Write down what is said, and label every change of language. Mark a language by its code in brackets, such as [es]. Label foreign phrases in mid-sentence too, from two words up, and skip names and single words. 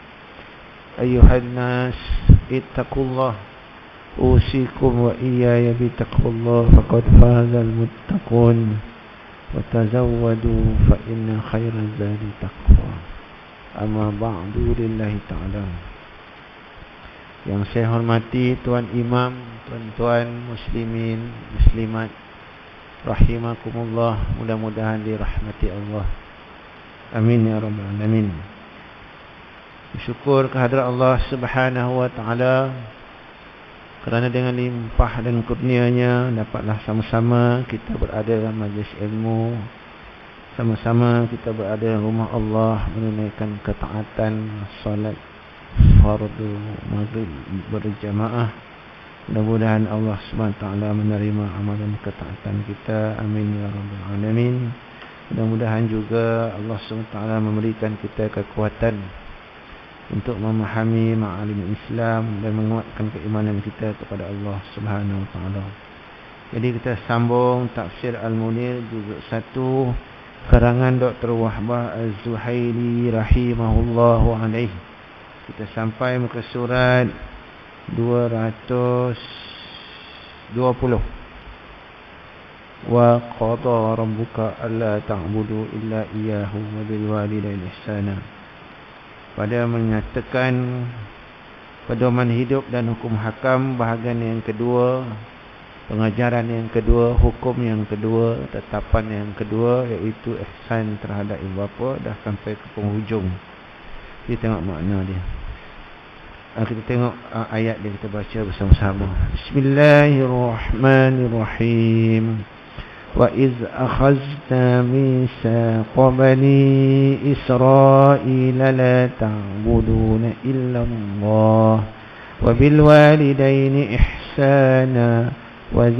[ar] أيها الناس اتقوا الله أوصيكم وإياي بتقوى الله فقد فاز المتقون وتزودوا فإن خير الزاد تقوى. أما بعد لله تعالى. [ms] Yang saya hormati Tuan Imam, tuan-tuan muslimin, muslimat, rahimakumullah, mudah-mudahan dirahmati Allah. [ar] آمين يا رب العالمين. [ms] Bersyukur kehadrat Allah [ar] سبحانه وتعالى [ms] kerana dengan limpah dan kurnianya dapatlah sama-sama kita berada dalam majlis ilmu, sama-sama kita berada dalam rumah Allah menunaikan ketaatan solat fardu maghrib berjamaah. Mudah-mudahan Allah [ar] سبحانه وتعالى [ms] menerima amalan ketaatan kita. [ar] آمين يا رب العالمين. [ms] Mudah-mudahan juga Allah [ar] سبحانه وتعالى [ms] memberikan kita kekuatan untuk memahami [ar] معالم الإسلام [ms] dan menguatkan keimanan kita kepada Allah [ar] سبحانه وتعالى. [ms] Jadi kita sambung tafsir Al-Munir juzuk 1 karangan Dr. Wahbah Az-Zuhaili [ar] رحمه الله عليه. [ms] Kita sampai muka surat 220. [ar] وقضى ربك ألا تعبدوا إلا إياه وبالوالدين إحسانا. [ms] Pada menyatakan pedoman hidup dan hukum hakam bahagian yang kedua, pengajaran yang kedua, hukum yang kedua, tetapan yang kedua, iaitu ihsan terhadap ibu bapa, dah sampai ke penghujung. Kita tengok makna dia. Kita tengok ayat dia, kita baca bersama-sama. [ar] بسم الله الرحمن الرحيم. وَإِذْ أَخَذْنَا مِيثَاقَ بَنِي إِسْرَائِيلَ لَا تَعْبُدُونَ إِلَّا اللَّهَ وَبِالْوَالِدَيْنِ إِحْسَانًا وَذِي